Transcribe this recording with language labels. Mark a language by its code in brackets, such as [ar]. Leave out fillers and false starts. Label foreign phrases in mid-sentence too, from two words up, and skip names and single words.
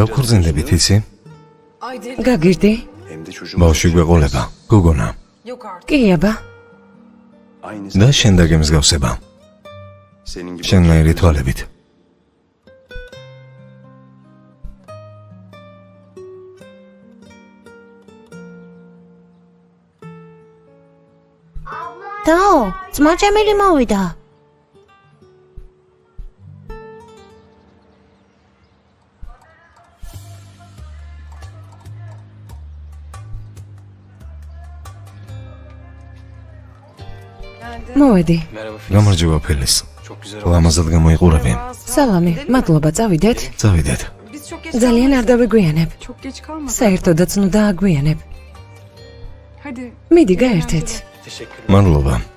[ka] დავქორწინდებით იცი? [tr] ay deli. [ka] გაგირდი? [tr] hem de çocuğum. [ka] ბავშვი გვეყოლება. გოგონა. [tr] Yok artık. [ka] კი აბა. [tr] Aynı [ka] და შენ დაგემსგავსება. [tr] senin gibi. [ka] შენნაირი თვალებით. დაო, ძმა ჭამელი მოვიდა. მოვედი. გამარჯობა ფელის. ლამაზად გამოიყურები. სალამი, მადლობა, წავიდეთ. წავიდეთ. [tr] Biz çok geç [ka] ძალიან არ დავიგვიანებ. [tr] Çok geç kalma. [ka] საერთოდაც ნუ დააგვიანებ. [tr] Hadi. [ka] მიდი გაერთეთ. მადლობა.